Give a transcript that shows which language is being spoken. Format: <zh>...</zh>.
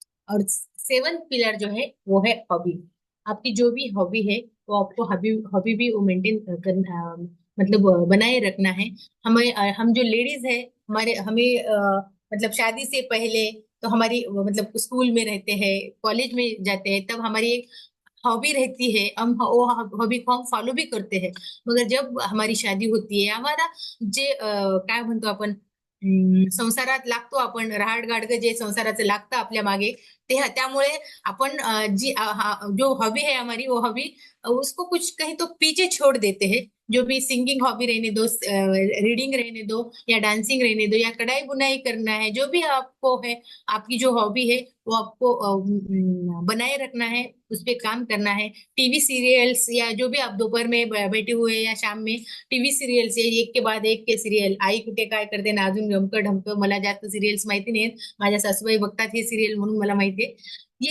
<hi>और seven pillar जो है वो है हॉबी। आपकी जो भी हॉबी है वो आपको हॉबी हॉबी भी वो मेंटेन करना, मतलब बनाए रखना है। हमें हम जो लेडीज है, हमारे हमें मतलब शादी से पहले तो हमारी मतलब स्कूल में रहते हैं, कॉलेज में जाते हैं, तब हमारी एक हॉबी रहती है, हम वो हॉबी को हम फॉलो भी करते हैं। मगर जब हमारी शादी होती है, हमारा</hi> <mr>जे काय म्हणतो आपण, संसारात लागतो आपण, रहाड गाडगं जे संसाराचं लागतं आपल्या मागे, ते त्यामुळे आपण</mr> <hi>जो हॉबी है हमारी, वो हॉबी उसको कुछ कहीं तो पीछे छोड़ देते हैं। जो भी सिंगिंग हॉबी रहने दो, रीडिंग रहने दो, या डांसिंग रहने दो, या कढ़ाई बुनाई करना है, जो भी आपको है, आपकी जो हॉबी है वो आपको बनाए रखना है, उस पे काम करना है। टीवी सीरियल्स या जो भी आप दोपहर में बैठे हुए या शाम में टीव्ही सिरियल्स, एक के बाद एक के सिरियल,</hi> <mr>आई कुठे काय करते ना, अजून गमकं ढमकं, मला जास्त सिरियल्स माहिती नाहीत, माझ्या सासूबाई बघतात हे सिरियल म्हणून मला माहितीये।</mr>